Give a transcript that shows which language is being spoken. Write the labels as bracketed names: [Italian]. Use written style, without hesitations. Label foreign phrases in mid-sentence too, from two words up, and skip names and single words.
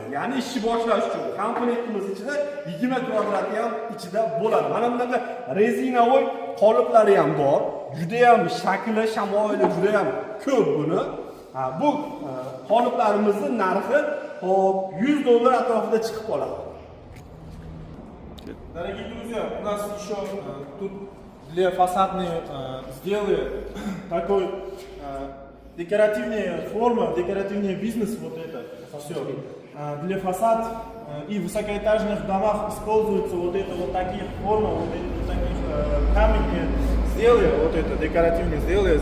[Uzbek] Ya'ni ishni boshlash uchun komplektimiz ichida 20 kvadrat ham ichida bo'ladi. Mana bunaqa rezinovoy qoliplari ham bor. Juda ham shakli, shamoyili juda ham ko'p buni. Bu qoliplarimizni narxi $100 atrofida chiqib qoladi. [Russian] Дорогие друзья, у нас еще тут для фасадной сделали такой декоративная форма, декоративный бизнес, вот это все. Для фасад и в высокоэтажных домах используются вот это вот такие формы, вот эти вот такие камни сделали, вот это декоративные сделали.